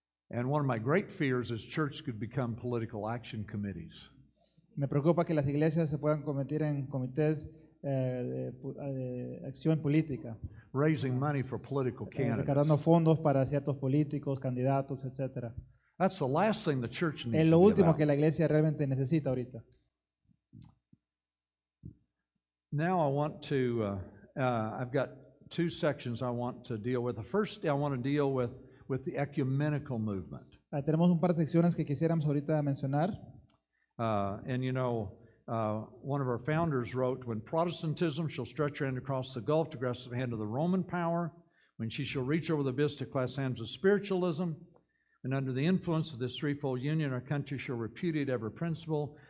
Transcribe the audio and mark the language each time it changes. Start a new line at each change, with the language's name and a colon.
English: And one of my great fears is church could become political action committees.
Spanish: Me preocupa que las iglesias se puedan convertir en comités de acción política,
English: Raising money for political
Spanish: recaudando
English: candidates.
Spanish: fondos para ciertos políticos, candidatos, etc.
English: That's the last thing the church needs
Spanish: Es
English: to
Spanish: lo
English: be
Spanish: último
English: about.
Spanish: que la iglesia realmente necesita ahorita.
English: Now I want to, I've got two sections I want to deal with. The first, I want to deal with the ecumenical movement.
Spanish: Tenemos un par de secciones que quisiéramos ahorita mencionar.
English: And you know, one of our founders wrote, "When Protestantism shall stretch her hand across the gulf to grasp the hand of the Roman power, when she shall reach over the abyss to clasp hands of spiritualism, and under the influence of this threefold union, our country shall repudiate every principle.